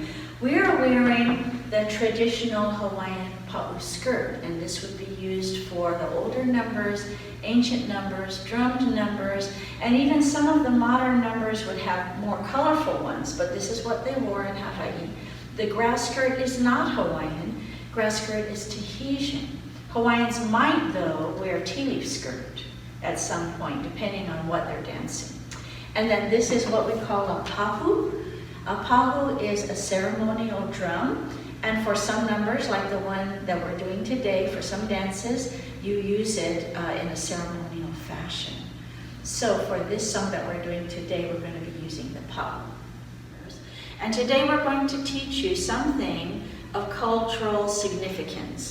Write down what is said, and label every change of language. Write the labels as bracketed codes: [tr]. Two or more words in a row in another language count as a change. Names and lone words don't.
[en] We are wearing the traditional Hawaiian pa'u skirt, and this would be used for the older numbers, ancient numbers, drummed numbers, and even some of the modern numbers would have more colorful ones, but this is what they wore in Hawaii. The grass skirt is not Hawaiian. Grass skirt is Tahitian. Hawaiians might, though, wear tea leaf skirt at some point, depending on what they're dancing. And then this is what we call a pahu. A pahu is a ceremonial drum, and for some numbers, like the one that we're doing today, for some dances, you use it in a ceremonial fashion. So for this song that we're doing today, we're going to be using the pahu. And today we're going to teach you something of cultural significance.